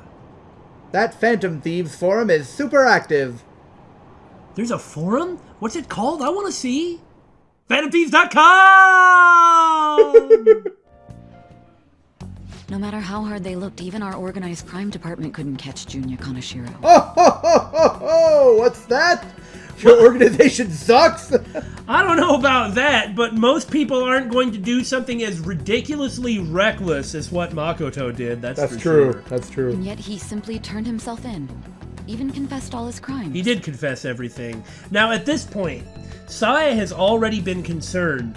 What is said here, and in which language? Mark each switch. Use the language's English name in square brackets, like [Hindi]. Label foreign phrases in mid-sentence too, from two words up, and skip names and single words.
[English] That Phantom Thieves forum is super active. There's a forum? What's it called? I want to see. PhantomThieves.com! No matter how hard they looked, even our organized crime department couldn't catch Junya Kaneshiro. Oh, ho, ho, ho, ho! What's that? Your organization sucks? I don't know about that, but most people aren't going to do something as ridiculously reckless as what Makoto did. That's for true. sure. That's true. And yet he simply turned himself in. Even confessed all his crimes. He did confess everything. Now, at this point, Saya has already been concerned.